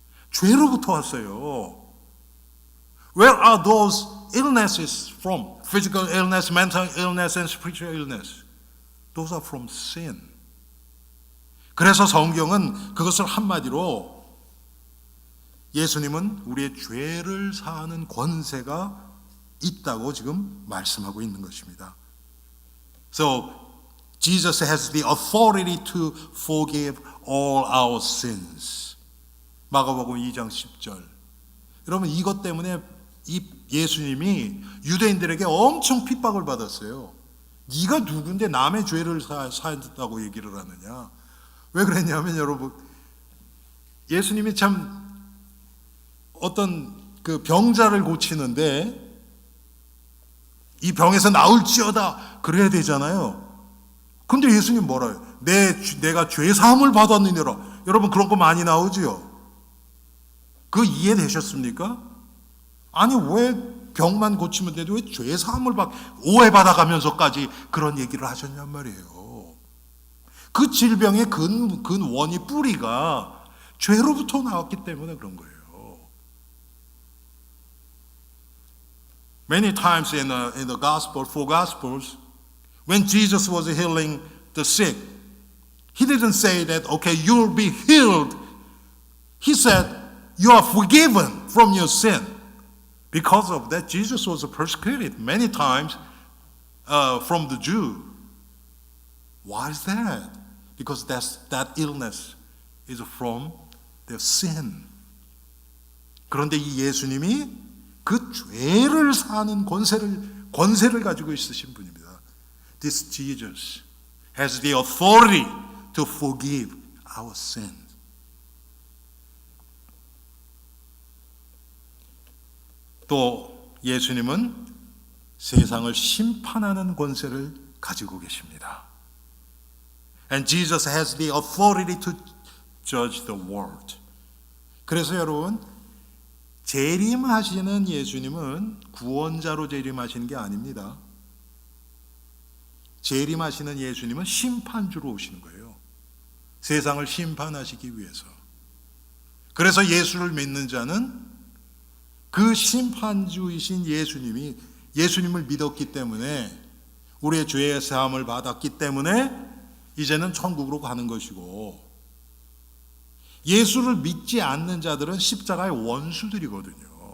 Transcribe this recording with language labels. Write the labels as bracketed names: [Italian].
[Korean] 죄로부터 왔어요. [English] Where are those illnesses from? Physical illness, mental illness, and spiritual illness. Those are from sin. [Korean] 그래서 성경은 그것을 한마디로 예수님은 우리의 죄를 사하는 권세가 있다고 지금 말씀하고 있는 것입니다. [English] So Jesus has the authority to forgive all our sins. [Korean] 마가복음 2장 10절. 여러분 이것 때문에 이 예수님이 유대인들에게 엄청 핍박을 받았어요. 네가 누군데 남의 죄를 사한다고 얘기를 하느냐. 왜 그랬냐면 여러분 예수님이 참 어떤 그 병자를 고치는데 이 병에서 나을지어다 그래야 되잖아요. 근데 예수님 뭐라 해요? 내가 죄 사함을 받았느니라. 여러분 그런 거 많이 나오지요. 그 이해되셨습니까? 아니 왜 병만 고치면 되는데 왜 죄 사함을 오해받아가면서까지 그런 얘기를 하셨냔 말이에요. 그 질병의 근원이 뿌리가 죄로부터 나왔기 때문에 그런 거예요. [English] Many times in the gospel, four gospels, when Jesus was healing the sick, he didn't say that, okay, you'll be healed. He said, you are forgiven from your sin. Because of that, Jesus was persecuted many times from the Jew. Why is that? Because that illness is from their sin. [Korean] 그런데 이 예수님이 그 죄를 사는 권세를 가지고 있으신 분입니다. [English] This Jesus has the authority to forgive our sins. [Korean] 또 예수님은 세상을 심판하는 권세를 가지고 계십니다. [English] And Jesus has the authority to judge the world. [Korean] 그래서 여러분 재림하시는 예수님은 구원자로 재림하시는 게 아닙니다. 재림하시는 예수님은 심판주로 오시는 거예요. 세상을 심판하시기 위해서. 그래서 예수를 믿는 자는 그 심판주이신 예수님을 믿었기 때문에 우리의 죄의 사함을 받았기 때문에 이제는 천국으로 가는 것이고 예수를 믿지 않는 자들은 십자가의 원수들이거든요.